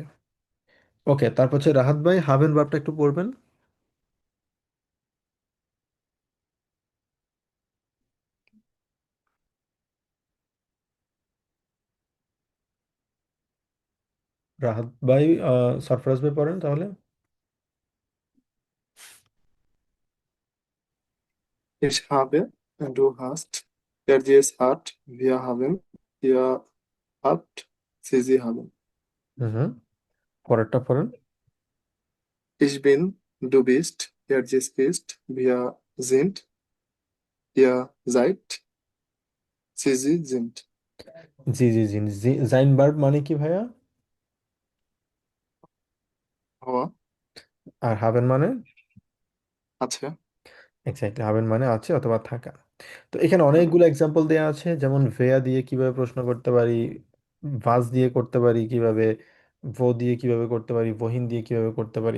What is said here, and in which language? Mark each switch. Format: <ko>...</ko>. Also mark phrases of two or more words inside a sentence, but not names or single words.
<bn>ওকে, তারপর হচ্ছে রাহাত ভাই হাভেন ভার্বটা একটু পড়বেন। রাহাত ভাই, সরফরাজ ভাই পড়েন তাহলে।</bn> <de>Ich habe, du hast, Er dies hat, wir haben, ihr habt, sie haben.</de> <bn>হুম, পরেরটা পড়েন।</bn> <de>Ich bin, du bist, er dies ist, wir sind, ihr seid, sie sind.</de> <bn>জি জি জি জি, জাইন ভার্ব মানে কি ভাইয়া? হওয়া আর হাবেন মানে? আছে। এক্স্যাক্টলি, হাবেন মানে আছে অথবা থাকা। তো এখানে হুম, অনেকগুলো এক্সাম্পল দেওয়া আছে, যেমন ভেয়া দিয়ে কিভাবে প্রশ্ন করতে পারি, ভাজ দিয়ে করতে পারি কিভাবে, ভো দিয়ে কিভাবে করতে পারি, বহিন দিয়ে কিভাবে করতে পারি।</bn>